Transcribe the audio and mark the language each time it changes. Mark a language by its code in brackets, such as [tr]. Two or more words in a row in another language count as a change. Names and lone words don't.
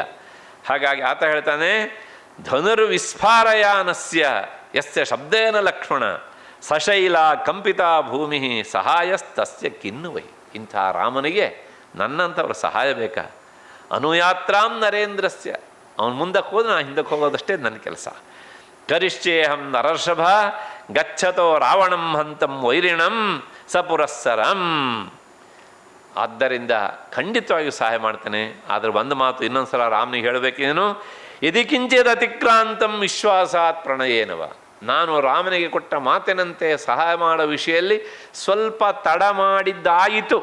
[kn] ಹಾಗಾಗಿ ಆತ ಹೇಳ್ತಾನೆ, [sa] ಧನುರ್ವಿಸ್ಫಾರಯಾನಸ್ಯ ಯಸ್ಯ ಶಬ್ದೇನ ಲಕ್ಷ್ಮಣ ಸಶೈಲ ಕಂಪಿತ ಭೂಮಿ ಸಹಾಯಸ್ತಸ್ಯ ಕಿನ್ನುವೈ. [kn] ಇಂಥ ರಾಮನಿಗೆ ನನ್ನಂಥವ್ರ ಸಹಾಯ ಬೇಕಾ? [sa] ಅನುಯಾತ್ರಾಂ ನರೇಂದ್ರಸ್ಯ. [kn] ಅವನು ಮುಂದಕ್ಕೆ ಹೋದ್ರೆ ನಾನು ಹಿಂದಕ್ಕೆ ಹೋಗೋದಷ್ಟೇ ನನ್ನ ಕೆಲಸ. [sa] ಕರಿಷ್ಯೇಹಂ ನರರ್ಷಭ ಗಚ್ಚತೋ ರಾವಣಂ ಹಂತಂ ವೈರಿಣಂ ಸಪುರಸ್ಸರಂ. [kn] ಆದ್ದರಿಂದ ಖಂಡಿತವಾಗಿಯೂ ಸಹಾಯ ಮಾಡ್ತೇನೆ. ಆದರೆ ಒಂದು ಮಾತು ಇನ್ನೊಂದು ಸಲ ರಾಮನಿಗೆ ಹೇಳಬೇಕೇನು, [sa] ಯದಿ ಕಿಂಚಿತ್ ಅತಿಕ್ರಾಂತಂ ವಿಶ್ವಾಸಾತ್ ಪ್ರಣಯೇನವ. [kn] ನಾನು ರಾಮನಿಗೆ ಕೊಟ್ಟ ಮಾತಿನಂತೆ ಸಹಾಯ ಮಾಡೋ ವಿಷಯದಲ್ಲಿ ಸ್ವಲ್ಪ ತಡ ಮಾಡಿದ್ದಾಯಿತು.